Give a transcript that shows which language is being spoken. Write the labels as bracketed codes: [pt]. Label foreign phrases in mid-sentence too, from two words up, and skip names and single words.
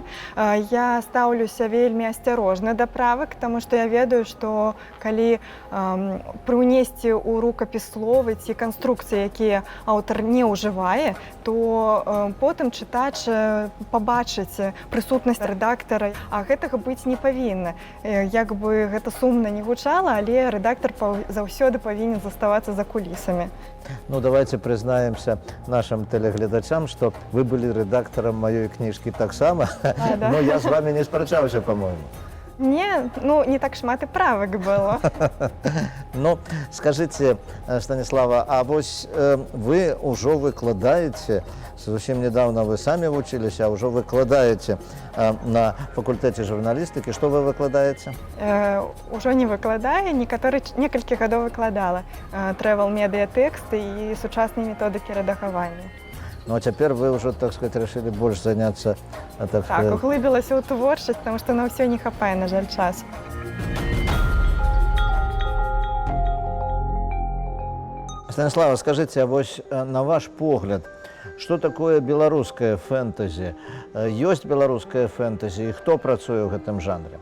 [be] Я стаўлюся вельмі асцярожна да правак, таму што я ведаю, што калі прыўнесці ў рукапіс словы ці канструкцыі, якія аўтар не ўжывае, то потым чытач пабачыць прысутнасць рэдактара, а гэтага быць не павінна. Як бы гэта сумна не гучала, але рэдактар заўсёды павінен заставацца за кулісамі. Ну, [ru] давайте признаемся нашим телеглядачам, что вы были редактором моей книжки [be] так само, [ru] да? Но я с вами не справлялся, по-моему. [be] Не, ну не так шмат і правок было. [ru] Ну, скажите, Станислава, а вось вы уже выкладаете, совсем недавно вы сами учились, а уже выкладаете на факультете журналистики. Что вы выкладаете? [be] Уже не выкладаю, некалькі гадоў выкладала travel-медыа тэксты і сучасныя методыкі рэдагавання. [ru] Ну, а теперь вы уже, так сказать, решили больше заняться... [be] Так, углыбілася ў творчасць, [ru] потому что [be] на ўсё не хапае, на жаль, часу. [ru] Станислава, скажите, [be] а вось на ваш погляд, [ru] что такое [be] беларускае фэнтэзі? Ёсць беларускае фэнтэзі, і хто працуе ў гэтым жанре?